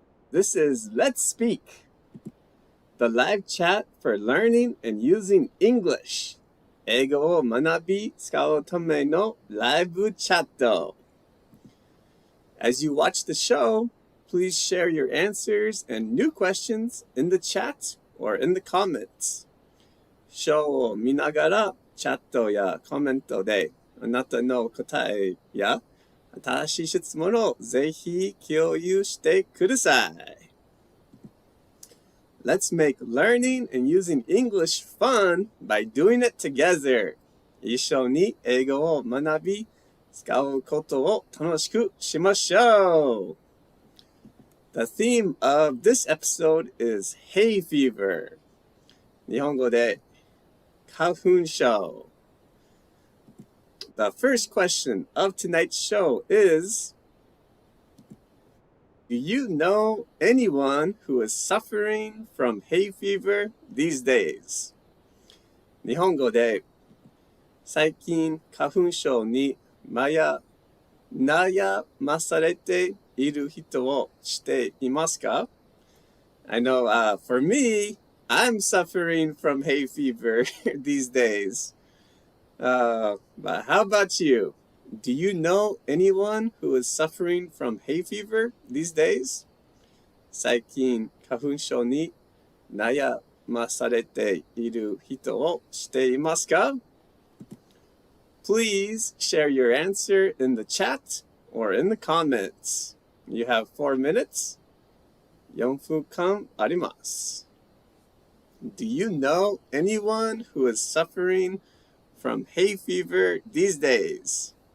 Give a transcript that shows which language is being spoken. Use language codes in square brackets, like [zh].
[en] This is Let's Speak, the live chat for learning and using English. [ja] 英語を学び、使うためのライブチャット. [en] As you watch the show, please share your answers and new questions in the chat or in the comments. [ja] ショーを見ながらチャットやコメントであなたの答えや新しい質問をぜひ共有してください。 [en] Let's make learning and using English fun by doing it together. [ja] 一緒に英語を学び、使うことを楽しくしましょう。 [en] The theme of this episode is hay fever. [ja] 日本語で花粉症。 [en] The first question of tonight's show is, do you know anyone who is suffering from hay fever these days? [ja] 日本語で最近花粉症に悩まされている人を知っていますか? [en] I know for me, I'm suffering from hay fever these days. But how about you? Do you know anyone who is suffering from hay fever these days? [ja] 最近花粉症に悩まされている人を知っていますか? [en] Please share your answer in the chat or in the comments. You have 4 minutes. [ja] 4分間あります。 [en] Do you know anyone who is suffering from hay fever these days?